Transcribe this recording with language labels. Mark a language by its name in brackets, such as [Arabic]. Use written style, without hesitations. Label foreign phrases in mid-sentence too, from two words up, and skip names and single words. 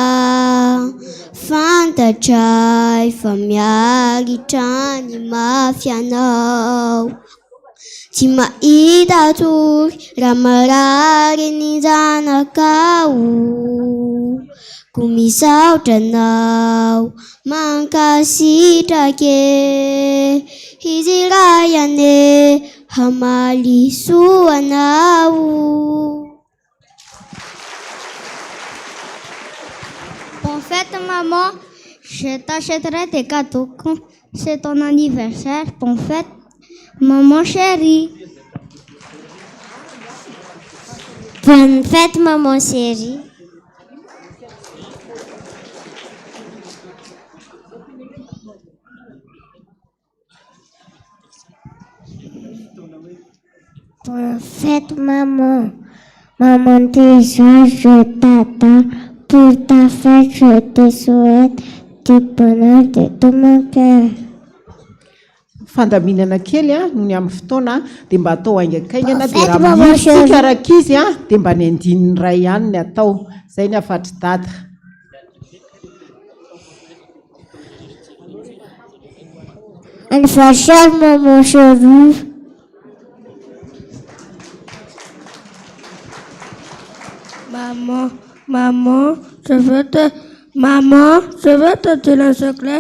[Malagasy] fantatray fa miaritra ny mafianao tsy mahita tory raha marary ny zanakao ko misaotra anao mankasitrake izy ray ane hamaly soanao. [French] Bonne fête maman, je t'achèterai des cadeaux quand c'est ton anniversaire. Bonne fête maman chérie. Bonne fête maman chérie. Bonne fête maman. Maman déjà je t'attends. Pour ta fête je te souhaite du bonheur de tout mon cœur. [Malagasy] Fandaminana kely noho ny amin'ny fotoana dia mba atao haingakaingana dia raha misika rakizy dia mba ny andininy ray ihany ny atao. Zay ny afatry dada. [French] Anniversaire maman chérie. Maman, je veux te dire un secret.